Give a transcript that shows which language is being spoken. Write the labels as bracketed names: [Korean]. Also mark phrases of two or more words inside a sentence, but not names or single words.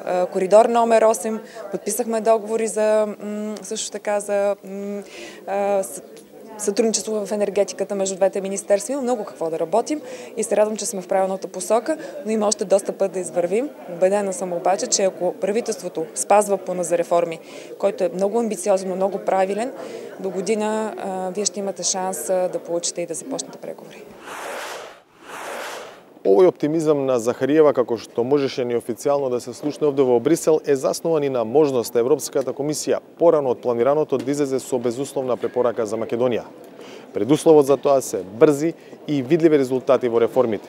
[Bulgarian] Коридор номер 8, подписахме договори за също така за сътрудничество в енергетиката между двете министерства. Има много какво да работим и се радвам, че сме в правилната посока, но има още доста път да извървим. Убедена съм обаче, че ако правителството спазва плана за реформи, който е много амбициозен, много правилен, до година вие ще имате шанс да получите и да започнете преговори. [Macedonian] Овој оптимизам на Захариева, како што можеше неофицијално да се слушне овде во Брисел, е заснован и на можност Европската комисија порано од планираното да излезе со безусловна препорака за Македонија. Предусловот за тоа се брзи и видливи резултати во реформите.